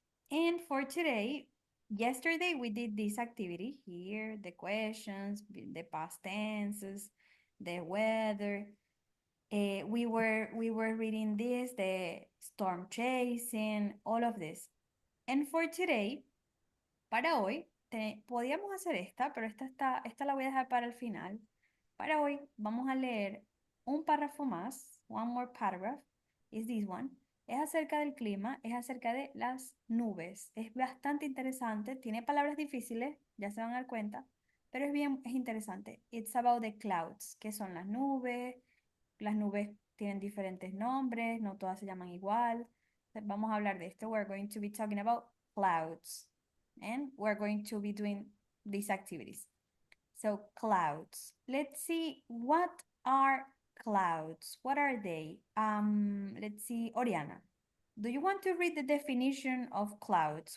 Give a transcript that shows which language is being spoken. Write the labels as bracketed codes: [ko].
[en] And for today, yesterday we did this activity here, the questions, the past tenses, the weather. We were reading this, the storm chasing, all of this. And for today, [es] para hoy, podíamos hacer esta, pero esta la voy a dejar para el final. Para hoy vamos a leer un párrafo más, [en] one more paragraph, is this one. [es] Es acerca del clima, es acerca de las nubes. Es bastante interesante, tiene palabras difíciles, ya se van a dar cuenta, pero es interesante. [en] It's about the clouds, [es] que son las nubes. Las nubes tienen diferentes nombres, no todas se llaman igual. Vamos a hablar de esto. [en] We're going to be talking about clouds, and we're going to be doing these activities. So clouds. Let's see, what are clouds? What are they? Let's see, Oriana. Do you want to read the definition of clouds?